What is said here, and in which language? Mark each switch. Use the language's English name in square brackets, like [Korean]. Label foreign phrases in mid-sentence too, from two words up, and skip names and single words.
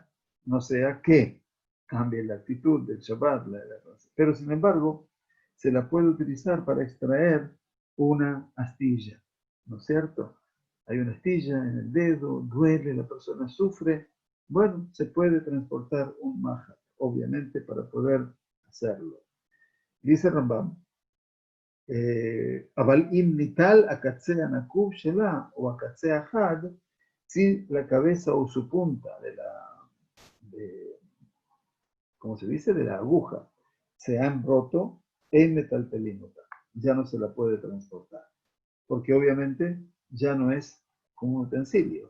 [Spanish] No sea que cambie la actitud del Shabbat, pero sin embargo, se la puede utilizar para extraer una astilla, ¿no es cierto? Hay una astilla en el dedo, duele, la persona sufre. Bueno, se puede transportar un mahat, obviamente, para poder hacerlo. [Hebrew] Dice Rambam, אבל אם ניטל הקצה הנקוב שלה o הקצה החד, [Spanish] si la cabeza o su punta como se dice, de la aguja, se han roto en metalpelínuta. Ya no se la puede transportar. Porque obviamente ya no es como un utensilio.